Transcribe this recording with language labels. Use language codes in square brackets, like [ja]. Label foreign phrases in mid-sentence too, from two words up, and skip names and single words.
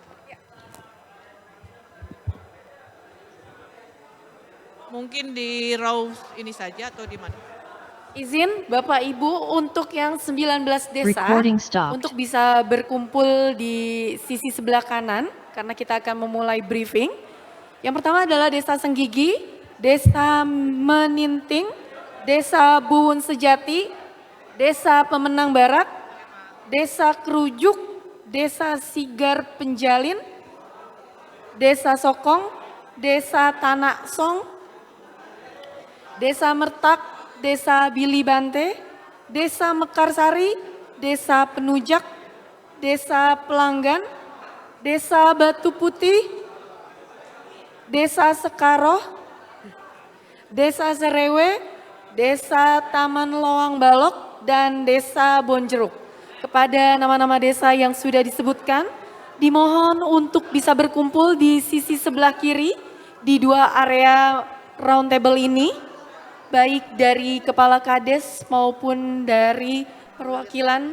[id] Mungkin di row ini saja atau di mana? Izin Bapak Ibu untuk yang 19 desa [en] Recording stopped. [id] untuk bisa berkumpul di sisi sebelah kanan karena kita akan memulai briefing. Yang pertama adalah Desa Senggigi, Desa Meninting, Desa Buwun Sejati, Desa Pemenang Barat, Desa Kerujuk, Desa Sigar Penjalin, Desa Sokong, Desa Tanak Song, Desa Mertak, Desa Bilibante, Desa Mekarsari, Desa Penujak, Desa Pelanggan, Desa Batu Putih, Desa Sekaroh, Desa Serewe, Desa Taman Loang Balok, dan Desa Bonjeruk. Kepada nama-nama desa yang sudah disebutkan, dimohon untuk bisa berkumpul di sisi sebelah kiri di dua area [en] round table [id] ini. Baik dari Kepala Kades maupun dari perwakilan.